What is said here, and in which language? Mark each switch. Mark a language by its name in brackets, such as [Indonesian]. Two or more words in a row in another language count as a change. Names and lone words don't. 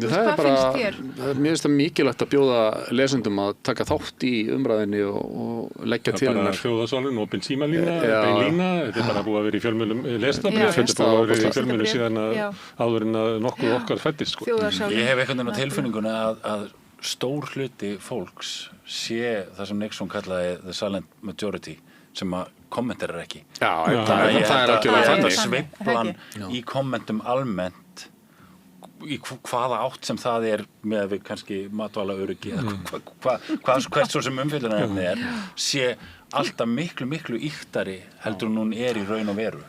[Icelandic] Það er bara, mér finnst það mikilvægt að bjóða lesendum að taka þátt í umræðinni og leggja til hennar. Það er bara þjóðarsálin, opin símalína, beinlína, þetta er bara búið að vera í fjölmiðlum lestabréf, þetta er búið að vera í fjölmiðlum síðan áður en að nokkuð okkar fæddist, sko. Ég hef einhvern veginn á tilfinningunni að stór hluti fólks sé það sem Nixon kallaði [English] the silent majority [Icelandic] sem að kommenterar ekki. Já, það er algjörlega þannig. Sveiflan í kommentum almennt í hvaða átt sem það er með við kannski matvælaöryggi hvert svo sem umfjöllunarefni sé alltaf miklu ýktari heldur hún er í raun og veru.